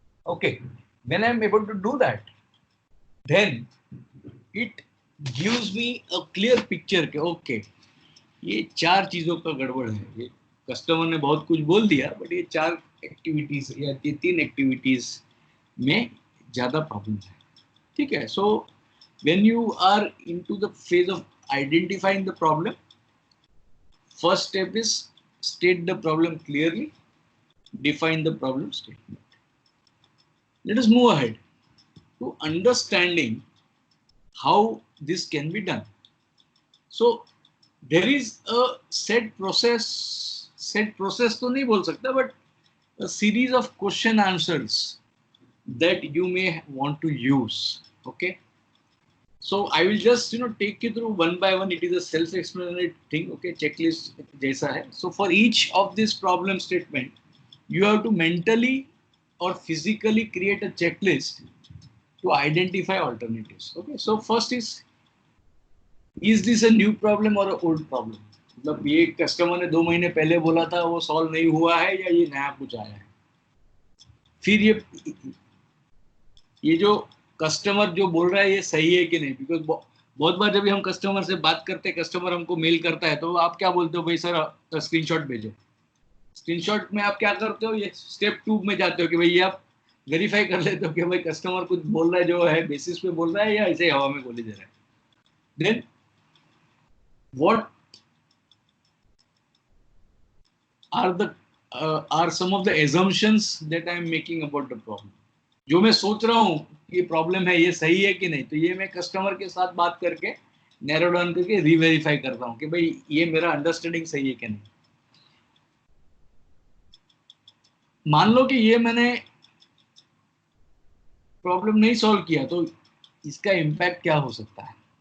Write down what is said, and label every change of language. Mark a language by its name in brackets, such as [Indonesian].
[English] okay, when I am able to do that then it gives me a clear picture [Hindi] कि okay ये 4 चीजों का गड़बड़ है, ये कस्टमर ने बहुत कुछ बोल दिया बट ये 4 एक्टिविटीज या ये 3 एक्टिविटीज में ज्यादा प्रॉब्लम है। ठीक है, [English] So when you are into the phase of identifying the problem, first step is state the problem clearly, define the problem statement. Let us move ahead to understanding how this can be done. So there is a set process [Hindi] तो नहीं बोल सकता, [English] but a series of question answers that you may want to use. Okay, so I will just take you through one by one. It is a self-explanatory thing. [Hindi] Okay, checklist जैसा है. [English] So for each of this problem statement you have to mentally or physically create a checklist to identify alternatives. Okay, so first is this a new problem or a old problem? [Hindi] मतलब ये customer ने 2 महीने पहले बोला था वो solve नहीं हुआ है या ये नया कुछ आया है। फिर ये जो कस्टमर जो बोल रहा है ये सही है कि नहीं, बिकॉज बहुत बार जब भी हम कस्टमर से बात करते हैं, कस्टमर हमको मेल करता है तो आप क्या बोलते हो, भाई सर स्क्रीनशॉट भेजो। स्क्रीनशॉट में आप क्या करते हो, ये स्टेप 2 में जाते हो कि भाई आप वेरीफाई कर लेते हो कि भाई कस्टमर कुछ बोल रहा है जो है बेसिस पे बोल रहा है या ऐसे हवा में बोले जा रहा है। Then [English] what are some of the assumptions that I am making about the problem. [Hindi] जो मैं सोच रहा हूँ ये प्रॉब्लम है, ये सही है कि नहीं, तो ये मैं कस्टमर के साथ बात करके नैरो डाउन करके रीवेरीफाई करता हूँ कि भाई ये मेरा अंडरस्टैंडिंग सही है कि नहीं. मान लो कि ये मैंने प्रॉब्लम नहीं सॉल्व किया तो इसका इम्पैक्ट क्या हो सकता है.